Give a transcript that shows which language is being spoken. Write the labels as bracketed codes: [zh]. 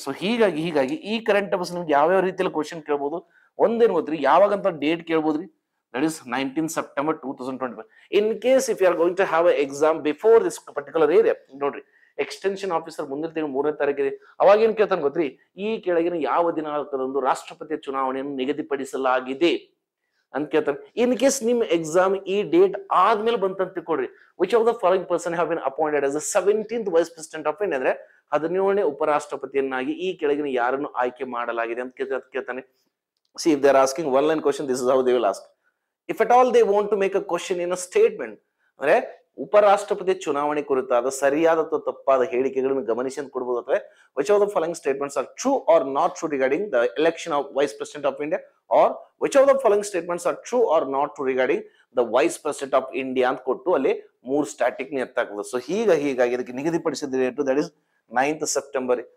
[kn] So ಹೀಗಾಗಿ ಈ current affairs ನಿಮ್ಗೆ ಯಾವ್ಯಾವ ರೀತಿಯಲ್ಲಿ ಕ್ವಶನ್ ಕೇಳ್ಬೋದು. ಒಂದೇನು ಗೊತ್ತ್ರಿ, ಯಾವಾಗಂತ date ಕೇಳ್ಬೋದ್ರಿ, [en] that is 19 September 2025. In case if you are going to have an exam before this particular area, [kn] ನೋಡ್ರಿ ಎಕ್ಸ್ಟೆನ್ಷನ್ ಆಫೀಸರ್ ಮುಂದಿನ ತಿಂಗಳು 3ನೇ ತಾರೀಕಿದೆ. ಅವಾಗ ಏನ್ ಕೇಳ್ತಾನೆ ಗೊತ್ತ್ರಿ, ಈ ಕೆಳಗಿನ ಯಾವ ದಿನಾಂಕದಂದು ರಾಷ್ಟ್ರಪತಿಯ ಚುನಾವಣೆಯನ್ನು ನಿಗದಿಪಡಿಸಲಾಗಿದೆ ಅಂತ ಕೇಳ್ತಾನೆ. [en] in case [kn] ನಿಮ್ ಎಕ್ಸಾಮ್ ಈ ಡೇಟ್ ಆದ್ಮೇಲೆ ಬಂತಂತ ತಿಳ್ಕೊಡ್ರಿ, [en] Which of the following person have been appointed as the 17th vice president of India. [kn] ಅಂದ್ರೆ 17ನೇ ಉಪರಾಷ್ಟ್ರಪತಿಯನ್ನಾಗಿ ಈ ಕೆಳಗಿನ ಯಾರನ್ನು ಆಯ್ಕೆ ಮಾಡಲಾಗಿದೆ ಅಂತ ಕೇಳ್ತಾನೆ. [en] See, if they are asking one line question, this is how they will ask. If at all they want to make a question in a statement, [kn] ಅಂದ್ರೆ ಉಪರಾಷ್ಟ್ರಪತಿ ಚುನಾವಣೆ ಕುರಿತಾದ ಸರಿಯಾದ ಅಥವಾ ತಪ್ಪಾದ ಹೇಳಿಕೆಗಳನ್ನು ಗಮನಿಸಿ ಅಂತ ಕೊಡಬಹುದು. [en] ಅಥವಾ which of the following statements are true or not true regarding the election of vice president of India, or which of the following statements are true or not true regarding the vice president of India [kn] ಅಂತ ಕೊಟ್ಟು ಅಲ್ಲಿ 3 static ಎತ್ತಾಗ್ತದೆ. So ಹೀಗಾಗಿ ಇದಕ್ಕೆ ನಿಗದಿಪಡಿಸಿದ date [en] That is 9th September.